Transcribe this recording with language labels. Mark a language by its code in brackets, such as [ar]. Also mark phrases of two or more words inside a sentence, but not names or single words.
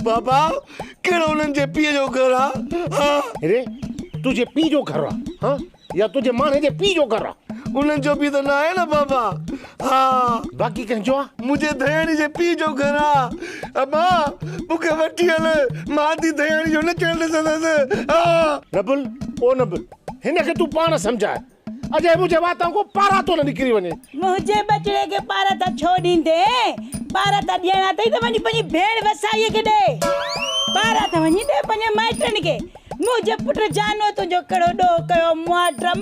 [sd] बाबा कहिड़ो उन्हनि जे पीउ जो घर आहे हा रे तुंहिंजे पीउ जो घर आहे हा या तुंहिंजे माणे जे पीउ जो घर आहे उन्हनि जो बि त न आहे न बाबा हा बाक़ी कंहिंजो आहे मुंहिंजे दयाणी जे पीउ जो घर आहे अबा मूंखे वठी हल मां आधी दयाणी जो नचण ॾिसंदसि हा नबुल ओ नबुल हिन खे तूं पाण सम्झाए अजय मुंहिंजे वातां को पारा तो न निकिरी वञे मुंहिंजे बचड़े खे पारा त छो ॾींदे पारा त ॾियणा अथई त वञी पंहिंजी भेण वसाईअ खे ॾे पारा त वञी ॾे पंहिंजे माइटनि खे मुंहिंजे पुट जानो तुंहिंजो कहिड़ो ॾोह कयो मुआड्रम